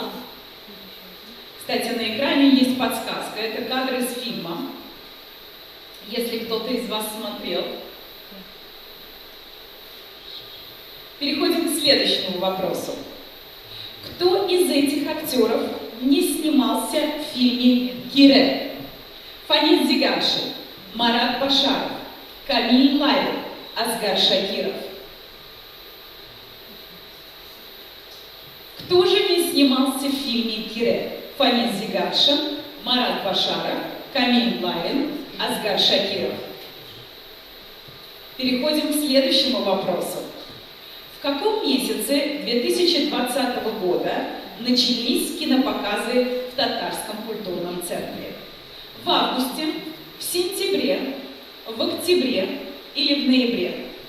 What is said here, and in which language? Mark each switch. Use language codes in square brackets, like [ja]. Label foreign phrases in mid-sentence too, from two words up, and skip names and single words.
[ru] Кстати, на экране есть подсказка. Это кадр из фильма. Если кто-то из вас смотрел. Переходим к следующему вопросу. Кто из этих актеров не снимался в фильме «Кире»? Фанис Зиганшин, Марат Башаров, Камиль Ларин, Асгар Шакиров. Кто же не снимался в фильме «Кире»? Фанис Зиганшин, Марат Башаров, Камиль Ларин, Асгар Шакиров. Переходим к следующему вопросу. В каком месяце 2020 года начались кинопоказы в Татарском культурном центре? В августе, в сентябре, в октябре или в ноябре?